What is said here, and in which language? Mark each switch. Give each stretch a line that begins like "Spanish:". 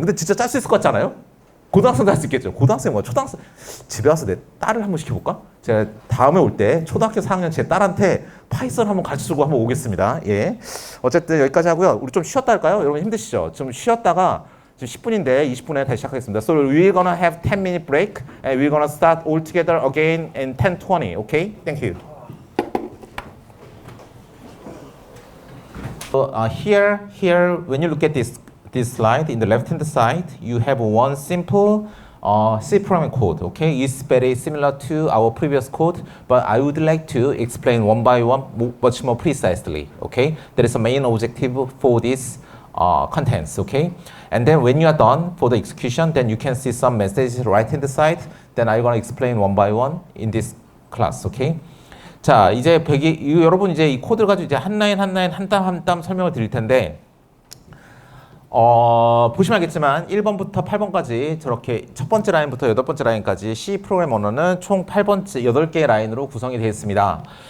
Korean: 근데 진짜 짤 수 있을 것 같지 않아요? 고등학생도 할 수 있겠죠. 고등학생 초등학생. 집에 와서 내 딸을 한번 시켜볼까? 제가 다음에 올 때 초등학교 4학년 제 딸한테 파이썬 한번 가르쳐주고 한번 오겠습니다. 예. 어쨌든 여기까지 하고요. 우리 좀 쉬었다 할까요? 여러분 힘드시죠? 좀 쉬었다가 지금 10분인데 20분에 다시 시작하겠습니다.
English: So we're gonna have 10-minute break and we're gonna start all together again in 10:20. Okay? Thank you. So here, when you look at this slide, in the left-hand side, you have one simple C programming code. Okay, it's very similar to our previous code, but I would like to explain one by one much more precisely. Okay, that is the main objective for this contents. Okay, and then when you are done for the execution, then you can see some messages right-hand side. Then I'm gonna explain one by one in this class. Okay.
Korean: 자, 이제 여러분 이제 이 코드를 가지고 이제 한 라인 한 땀 설명을 드릴 텐데. 보시면 알겠지만 1번부터 8번까지 저렇게 첫 번째 라인부터 여덟 번째 라인까지 C 프로그램 언어는 총 8개의 라인으로 구성이 되어 있습니다.